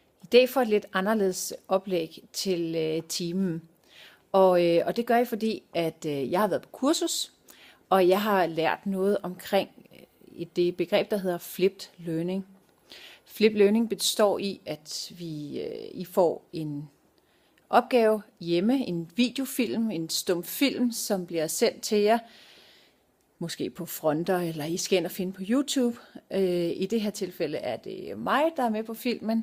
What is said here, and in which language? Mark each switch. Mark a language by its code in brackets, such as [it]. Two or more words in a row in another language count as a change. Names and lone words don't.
[da] dag får et lidt anderledes oplæg til timen. Og det gør jeg, fordi at jeg har været på kursus, og jeg har lært noget omkring det begreb, der hedder [en] flipped learning. Flipped learning [da] består i, at I får en opgave hjemme, en videofilm, en stumfilm, som bliver sendt til jer, måske på fronter, eller I skal ind og finde på YouTube. I det her tilfælde er det mig, der er med på filmen.